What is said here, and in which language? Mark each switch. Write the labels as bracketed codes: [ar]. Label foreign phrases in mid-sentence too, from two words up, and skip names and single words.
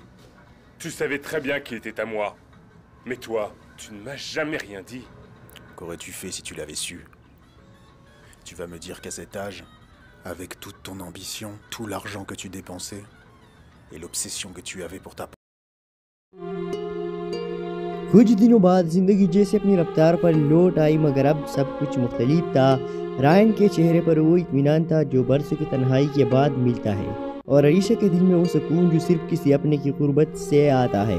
[fr] Tu savais très bien qu'il était à moi. Mais toi, tu ne m'as jamais rien dit. Qu'aurais-tu fait si tu l'avais su? Tu vas me dire qu'à cet âge, avec toute ton ambition, tout l'argent que tu dépensais, et l'obsession que tu avais pour ta... [ur] کچھ دنوں بعد زندگی جیسے اپنی رفتار پر لوٹ آئی، مگر اب سب کچھ مختلف تھا. رایان کے چہرے پر وہ اطمینان تھا جو برسوں کی تنہائی کے بعد ملتا ہے، اور اریشہ کے دل میں وہ سکون جو صرف کسی اپنے کی غربت سے آتا ہے.